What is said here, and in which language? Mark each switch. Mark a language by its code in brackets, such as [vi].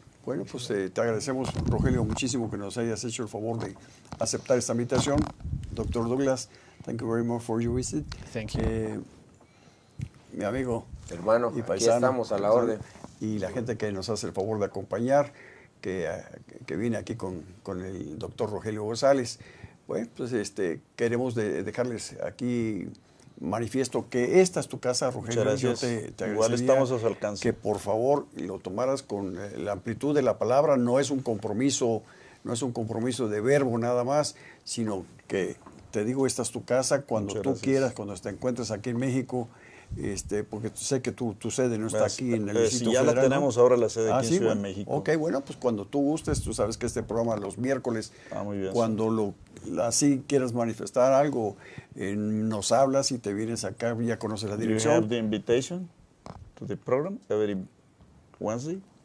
[es] Bueno, pues te agradecemos, Rogelio, muchísimo que nos hayas hecho el favor de aceptar esta invitación. [en] Dr. Douglas, thank you very much for your visit. Thank you. [es] Mi amigo, hermano, y paisano, aquí estamos a la orden. Y la gente que nos hace el favor de acompañar, que viene aquí con el doctor Rogelio González. Bueno, pues queremos dejarles aquí manifiesto que esta es tu casa, Rogelio. Muchas gracias. Yo te Igual estamos a su alcance. Que por favor lo tomaras con la amplitud de la palabra. No es un compromiso de verbo nada más, sino que te digo, esta es tu casa cuando tú quieras, cuando te encuentres aquí en México, porque sé que tu sede no está aquí en el Distrito ya Federal, la tenemos ahora la sede aquí en Ciudad de México. Ok, bueno, pues cuando tú gustes, tú sabes que este programa los miércoles, muy bien, cuando así quieras manifestar algo, nos hablas y te vienes acá, ya conoces la dirección. [en] You have the invitation to the program every Wednesday?